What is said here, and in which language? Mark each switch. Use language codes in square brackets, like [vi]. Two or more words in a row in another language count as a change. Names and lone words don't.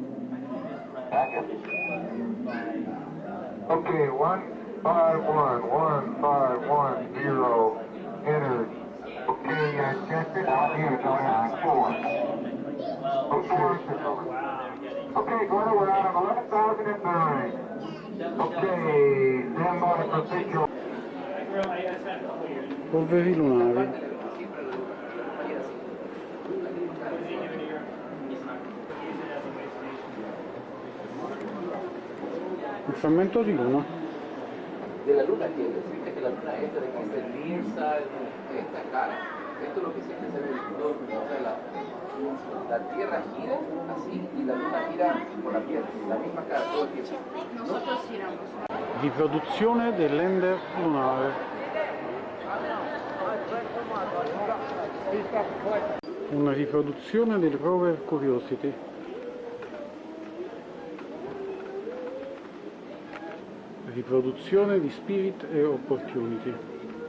[en] Okay, 151,151,0 entered. Okay, check it out here, going on 4. Okay, Glenn, we're out of 11,009. Okay, stand by for picture. [it] Polveri lunari. Un frammento di luna. [es] De la luna, quiere decirte que la luna entra en esta inmensa, esta cara. Esto es lo que siempre se ve en el entorno, o sea, la Tierra gira así y la luna gira con la Tierra, la misma cara todo el tiempo. Nosotros giramos. [it] Riproduzione dell'Ender lunare. Una riproduzione del rover Curiosity. Riproduzione di Spirit e Opportunity.